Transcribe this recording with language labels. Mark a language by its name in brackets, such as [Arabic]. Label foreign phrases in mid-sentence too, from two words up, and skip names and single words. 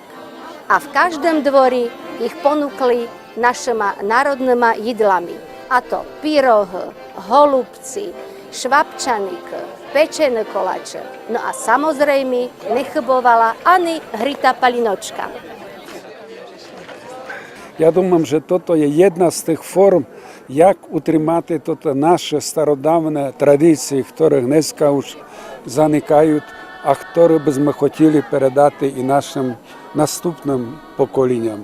[Slovak] A v každom dvori ich ponúkli našimi národnými jedlami. A to pyrohy, holubci, švabčanik, pečené koláče. No a samozrejme nechybovala ani hrytá palinočka. [Ukrainian] Я думаю, що [Slovak] toto je jedna [Ukrainian] з тих форм, як утримати наші стародавні традиції, які днеска už заникають, а які б ми хотіли передати і нашим наступним поколінням.